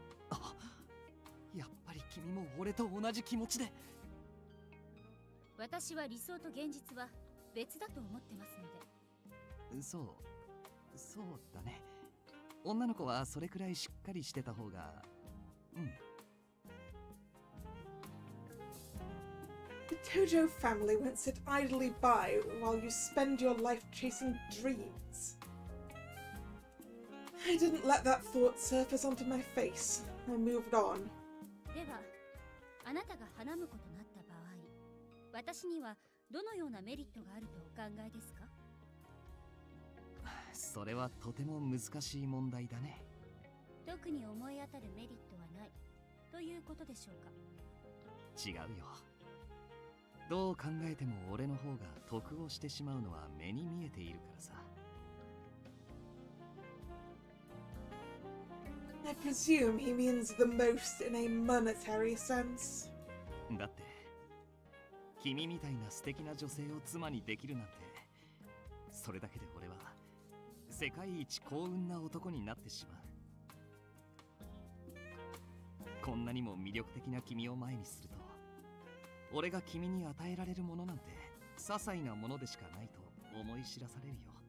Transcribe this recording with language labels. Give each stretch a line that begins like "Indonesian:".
Japanese: あ、やっぱり君も俺と同じ気持ちで。私は理想と現実は別だと思ってますので。そうだね。女の子はそれくらいしっかりしてた方が。うん。
English: The Tojo family won't sit idly by while you spend your life chasing dreams. I didn't let that thought surface onto my face. I moved on.
Japanese: では、あなたが花婿となった場合、私にはどのようなメリットがあるとお考えですか？それはとても難しい問題だね。特に思い当たるメリットはないということでしょうか？違うよ。どう考えても俺の方が得をしてしまうのは目に見えているからさ。
English: I presume he means the most in a monetary sense.
Japanese: だって君みたいな素敵な女性を妻にできるなんて、それだけで俺は世界一幸運な男になってしまう。こんなにも魅力的な君を前にすると、俺が君に与えられるものなんて些細なものでしかないと思い知らされるよ。